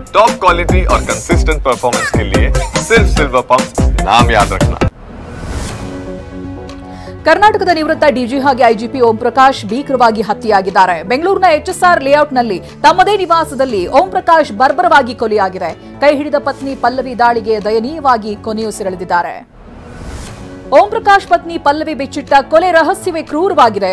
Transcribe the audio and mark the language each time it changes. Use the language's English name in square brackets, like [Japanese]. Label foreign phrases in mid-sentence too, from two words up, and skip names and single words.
[English] top quality [Hindi] और [English] consistent performance [Hindi] के लिए सिर्फ सिल्वर पंप नाम याद रखना। [Kannada] ಕರ್ನಾಟಕದ ನಿವೃತ್ತ ಡಿಜಿ ಹಾಗೆ ಐಜಿಪಿ ಓಂ ಪ್ರಕಾಶ್ ಭೀಕರವಾಗಿ ಹತ್ಯೆಯಾಗಿದ್ದಾರೆ. ಬೆಂಗಳೂರಿನ ಎಚ್ಎಸ್ಆರ್ ಲೇಔಟ್ನಲ್ಲಿ ತಮ್ಮದೇ ನಿವಾಸದಲ್ಲಿ ಓಂ ಪ್ರಕಾಶ್ ಬರ್ಬರವಾಗಿ ಕೊಲೆಯಾಗಿದೆ. ಕೈ ಹಿಡಿದ ಪತ್ನಿ ಪಲ್ಲವಿ ದಾಳಿಗೆ ದಯನೀಯವಾಗಿ ಕೊನೆಯುಸಿರೆಳೆದಿದ್ದಾರೆ. ಓಂ ಪ್ರಕಾಶ್ ಪತ್ನಿ ಪಲ್ಲವಿ ಬಿಚ್ಚಿಟ್ಟ ಕೊಲೆ ರಹಸ್ಯವೇ ಕ್ರೂರವಾಗಿದೆ.